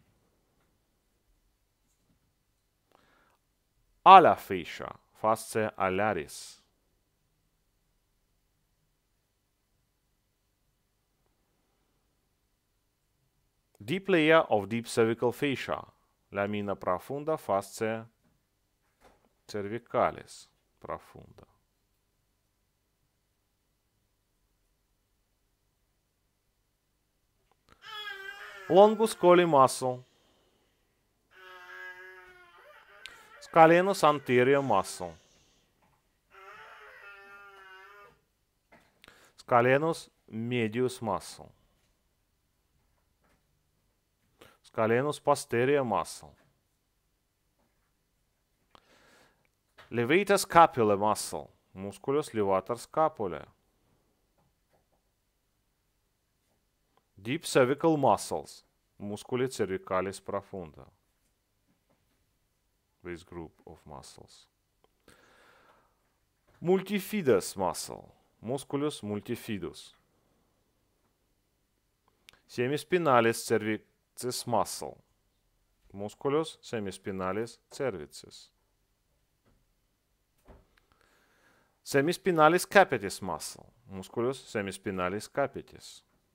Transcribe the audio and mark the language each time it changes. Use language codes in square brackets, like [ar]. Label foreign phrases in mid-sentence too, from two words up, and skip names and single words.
[en] Ala fascia, [la] fasciae alaris. [en] Deep layer of deep cervical fascia, [la] lamina profunda fasciae cervicalis profunda. [en] Longus coli muscle. Scalenus anterior muscle. Scalenus medius muscle. Scalenus posterior muscle. Levator scapular muscle, [la] musculus levator scapulae. [en] Deep cervical muscles, [la] musculi cervicalis profunda. [en] This group of muscles. Multifidus muscle, [la] musculus multifidus. [en] Semispinalis cervicis muscle, [la] musculus semispinalis cervicis. [en] Semispinalis capitis muscle, [la] musculus semispinalis capitis.